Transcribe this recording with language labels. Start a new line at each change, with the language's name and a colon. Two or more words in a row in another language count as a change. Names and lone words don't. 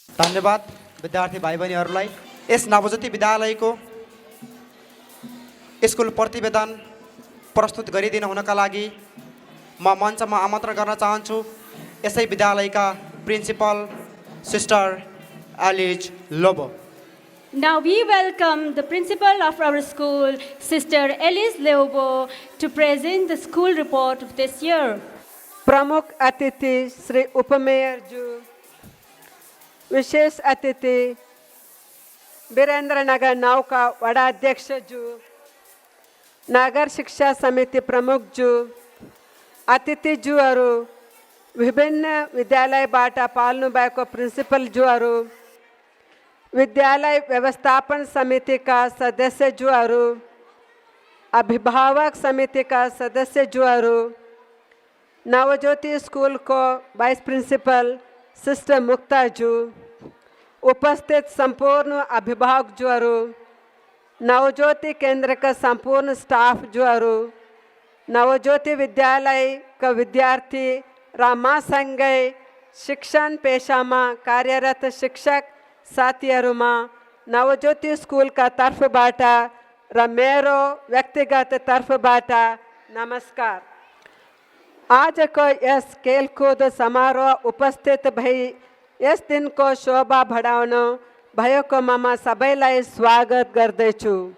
Nepali: धन्यवाद विद्यार्थी भाइ बहिनीहरूलाई। यस नवज्योति विद्यालयको स्कुल प्रतिवेदन प्रस्तुत गरिदिनु हुनका लागि म मञ्चमा आमन्त्रण गर्न चाहन्छु यसै विद्यालयका प्रिन्सिपल सिस्टर एलिज लोबो।
English: Now we welcome the principal of our school, Sister Elise Leobo, to present the school report of this year.
Nepali: प्रमुख अतिथि श्री उपमेयर जू, विशेष अतिथि वीरेंद्रनगर 9 का वडाध्यक्ष जू, नगर शिक्षा समिति प्रमुख जू, अतिथि जूहरू, विभिन्न विद्यालयबाट पाल्नु भएको प्रिन्सिपल जूहरू, विद्यालय व्यवस्थापन समितिका सदस्य जूहरू, अभिभावक समितिका सदस्य जूहरू, नवज्योति स्कूल को
English: vice principal
Nepali: सिस्टर मुक्ता जू, उपस्थित संपूर्ण अभिभावक जूहरू, नवज्योति केंद्र का संपूर्ण स्टाफ जूहरू, नवज्योति विद्यालय का विद्यार्थी रामासँगै शिक्षण पेशामा कार्यरत शिक्षक साथीहरूमा नवज्योति स्कूल का तर्फबाट र मेरो व्यक्तिगत तर्फबाट नमस्कार। आज को यस खेलकूद समारोह उपस्थित भई यस दिन को शोभा बढाउन भएको ममा सबैलाई स्वागत गर्दैछु।